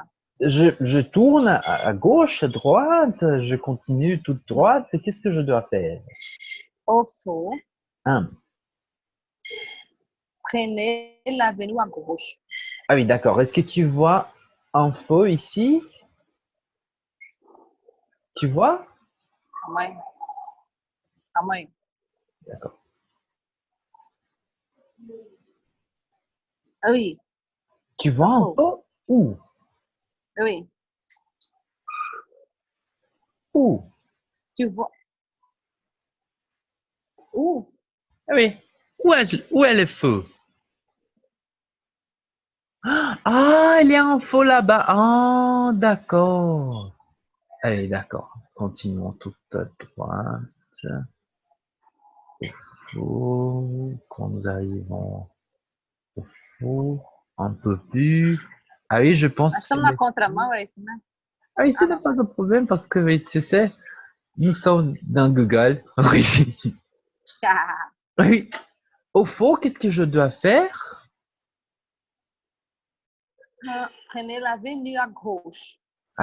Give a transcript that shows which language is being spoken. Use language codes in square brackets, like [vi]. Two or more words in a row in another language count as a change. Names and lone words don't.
[fr] je tourne à gauche, à droite, je continue toute droite. Qu'est-ce que je dois faire? Au fond, Hein. prenez l'avenue à gauche. Ah oui, d'accord. Est-ce que tu vois un feu ici? Tu vois? [pt] Calma aí. Calma aí. [fr] D'accord. Ah oui, Tu vois un feu? Où? ah oui. Où? Tu vois. Où? Ah oui. Où est le feu? Ah, il y a un feu là-bas. Ah, d'accord. Allez, d'accord. Continuons toute droite. Quand nous arrivons au four, un peu plus. Ah oui, je pense [pt] Nós [fr] que c'est [pt] estamos na [fr] le... [pt] contramão, é isso, né? [fr] Ah oui, ce Ah, n'est [pt] não. [fr] pas un problème parce que, oui, tu sais, nous sommes dans Google. Oui. Oui. Au four, qu'est-ce que je dois faire? Prenez l'avenue à gauche. À